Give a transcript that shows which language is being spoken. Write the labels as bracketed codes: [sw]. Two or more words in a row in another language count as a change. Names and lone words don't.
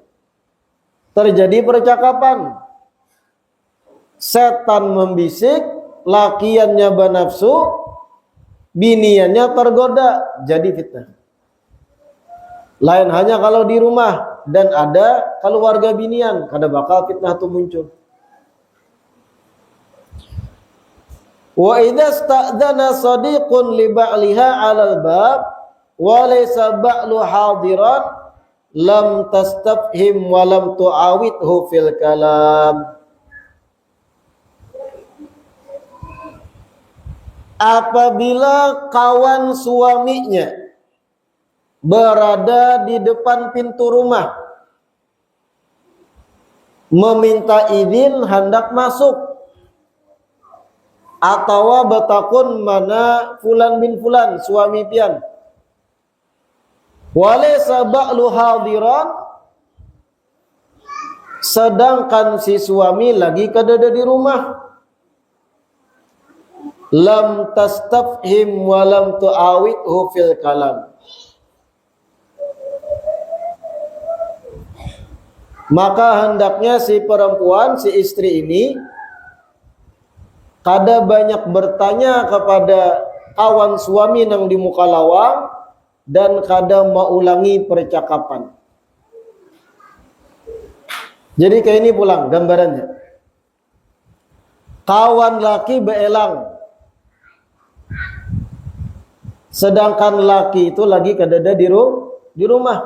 [bjn] Terjadi percakapan, setan membisik, lakiannya bernafsu, biniannya tergoda, jadi fitnah. Lain hanya kalau di rumah dan ada keluarga binian, kada bakal fitnah itu muncul. [ar] وإذا استأذن صديق لبعلها على الباب وليس البعل حاضرا لم تستفهم ولم تعاود في الكلام. [bjn] Apabila kawan suaminya berada di depan pintu rumah meminta izin hendak masuk, atawa batakun mana fulan bin fulan suami pian [ar] وليس البعل حاضرا, [bjn] sedangkan si suami lagi kadada di rumah, [ar] لم تستفهم ولم تعاود في الكلام, [bjn] maka hendaknya si perempuan, si istri ini kada banyak bertanya kepada kawan suami nang di muka lawang dan kada mengulangi percakapan. Jadi kayak ini pulang gambarannya. Kawan laki beelang, sedangkan laki itu lagi kadada di rumah.